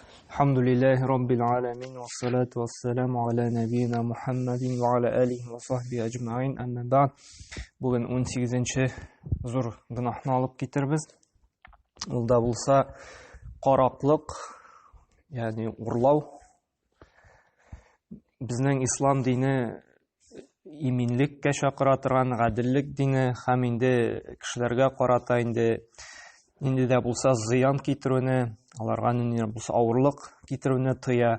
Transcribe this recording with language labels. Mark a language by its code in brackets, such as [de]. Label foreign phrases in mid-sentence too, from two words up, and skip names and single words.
[ar] الحمد لله رب العالمين والصلاة والسلام على نبينا محمد وعلى آله وصحبه أجمعين أما بعد. [tt] Bugün 18-nче зур гынахны алып китербез. Ул да булса караклык, ягъни урлау. Безнең ислам дине иминлеккә чакыра торган гаделлек дине һәм инде кешеләргә карата инде дә булса зыян китерүне, аларга инде булса авырлык китерүне тыя.